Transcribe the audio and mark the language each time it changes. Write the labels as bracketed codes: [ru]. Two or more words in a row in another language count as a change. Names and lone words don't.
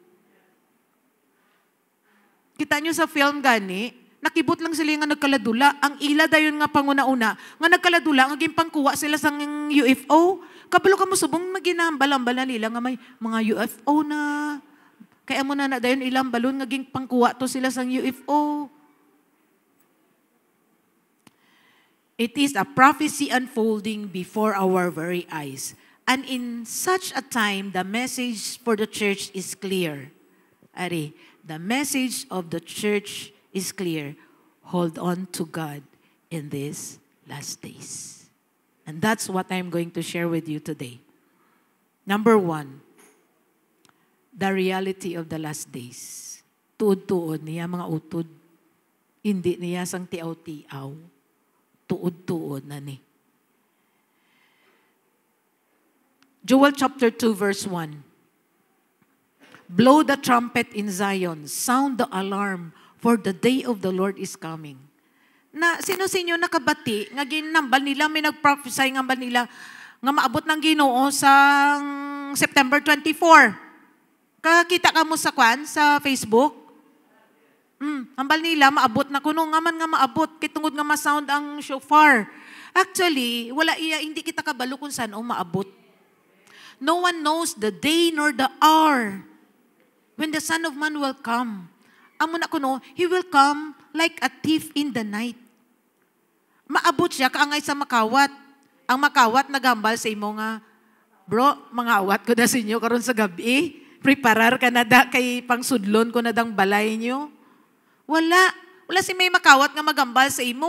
[hil] Kita nyo sa film gani, nakibot lang sila nga nagkaladula. Ang ila dayon nga panguna-una, nga nagkaladula, nga gimpangkuha sila sa UFO. Kabalo ka mo subong maginambal-ambal na nila nga may mga UFO na. Kaya mo na dayon ilang balon nga gimpangkuha to sila sa UFO. [en] It is a prophecy unfolding before our very eyes. And in such a time, the message for the church is clear. Ari, the message of the church is clear. Hold on to God in these last days. And that's what I'm going to share with you today. Number 1, the reality of the last days. [hil] Tuod-tuod niya mga utod. Hindi niya sang tiaw-tiaw. Tuod-tuod na ni. Joel [en] chapter 2 verse 1. Blow the trumpet in Zion, sound the alarm, for the day of the Lord is coming. [hil] Na sino-sino nakabati, nga ginambal nila, may nag-prophesy nga ba nila, nga maabot ng Ginoo sa September 24. Kakita ka mo sa sa Facebook? Ambal nila, maabot na kuno nga man nga maabot, kitungod nga ma-sound ang shofar. Actually, wala iya, hindi kita kabalo kung saan o maabot. [en] No one knows the day nor the hour when the Son of Man will come. [hil] Amo na kuno, [en] He will come like a thief in the night. [hil] Maabot siya kaangay sa makawat. Ang makawat nagambal sa imo nga, bro, mangawat ko na sa inyo karon sa gabi. Preparar ka na da kay pangsudlon ko na dang balay nyo. Wala. Wala si may makawat nga magambal sa imo.